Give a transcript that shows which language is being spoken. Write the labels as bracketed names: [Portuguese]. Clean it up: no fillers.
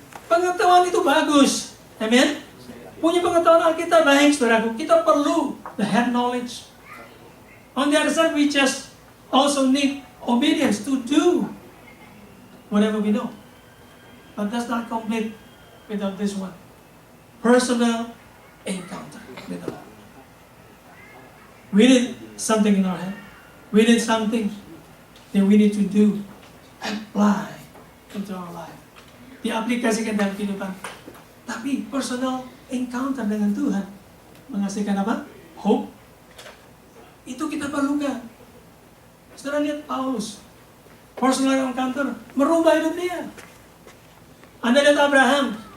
[Indonesian] Pengetahuan itu bagus, amen. Punya pengetahuan Alkitab baik, saudaraku. Kita perlu [English] the head knowledge. On the other side, we just also need obedience to do whatever we know. But that's not complete without this one. Personal encounter with the Lord. We need something in our head. We need something that we need to do, apply into our life. [Indonesian] Diaplikasikan dalam kehidupan. Tapi personal encounter dengan Tuhan menghasilkan apa? Hope. Itu kita perlukan. Saudara lihat Paulus. Personal encounter merubah hidup dia. Anda lihat Abraham.